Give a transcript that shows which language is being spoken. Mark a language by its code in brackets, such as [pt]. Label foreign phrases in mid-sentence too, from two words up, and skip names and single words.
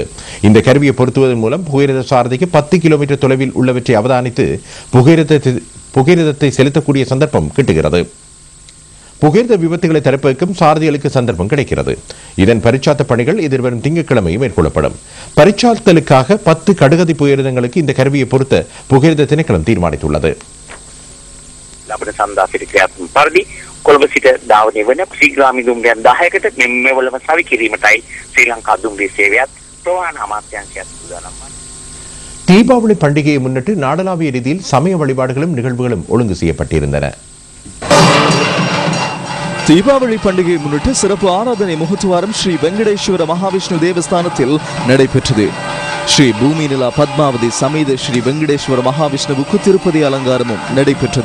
[ta] இந்த கருவியை பொருத்துவதன் மூலம் புகையிரத சாரதிக்கு 10 கிலோமீட்டர் தொலைவில் உள்ளவற்றை அவதானித்து புகையிரதத்தை செலுத்தக்கூடிய சந்தர்ப்பம் கிட்டுகிறது. புகையிரத விபத்துகளை தடுப்பதற்கும் சாரதிகளுக்கு சந்தர்ப்பம் கிடைக்கிறது. இதன் பரிச்சாத்த பணிகள் எதிர்வரும் திங்கட்கிழமை மேற்கொள்ளப்படும். பரிச்சாத்தலுக்காக 10 கடுகதி புகையிரதங்களுக்கு இந்த கருவியை பொருத்த புகையிரத திணைக்களம் தீர்மானித்துள்ளது. [si] ලබන සඳහා සිට ක්‍රියාත්මක පරිදි කොළඹ සිට ධාවනය වන ශ්‍රීග්‍රාමී දුම්රියන් 10කට මෙවලම සවි කිරීමටයි ශ්‍රී ලංකා දුම්රිය සේවයත් ප්‍රවාහන අමාත්‍යාංශයත් සූදානම් වන්නේ. [ta] தீபாவளி பண்டிகையை முன்னிட்டு நாடளாவிய ரீதியில் சமய வழிபாடுகளும் நிகழ்வுகளும் ஒழுங்கு செய்யப்பட்டிருந்தன. தீபாவளி பண்டிகையை முன்னிட்டு சிறப்பு ஆராதனை முகத்துவாரம் ஸ்ரீ வெங்கடேஸ்வர மகாவிஷ்ணு தேவஸ்தானத்தில் நடைபெற்றது. ஸ்ரீ பூமி நிலா பத்மாவதி சமேத ஸ்ரீ வெங்கடேஸ்வர மகாவிஷ்ணுவுக்கு திருப்பதி அலங்காரமும் நடைபெற்றது.